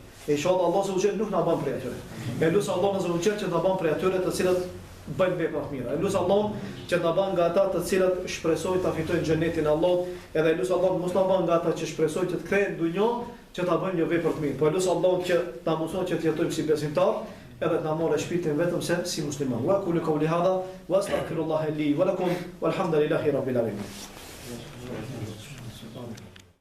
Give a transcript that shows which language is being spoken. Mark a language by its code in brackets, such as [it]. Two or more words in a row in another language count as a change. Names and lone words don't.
[sq] E inshallah [ar] الله سبحانه [sq] nuk na bën prej atyre. E lutem [ar] الله سبحانه [sq] që na bën prej atyre të cilët bëjnë vepra të mira. Lutem Allah që na bën nga ata të cilët shpresojnë ta fitojnë xhenetin e Allahut, edhe lutem Allah mos na bën nga ata që shpresojnë të kthehen në dunjë që ta bëjnë një vepër të mirë. Po lutem Allah që ta mësojnë që të jetojmë si besimtar, edhe të na morë shpirtin vetëm se si musliman. [ar] وأقول قولي هذا وأستغفر الله لي ولكم والحمد لله رب العالمين.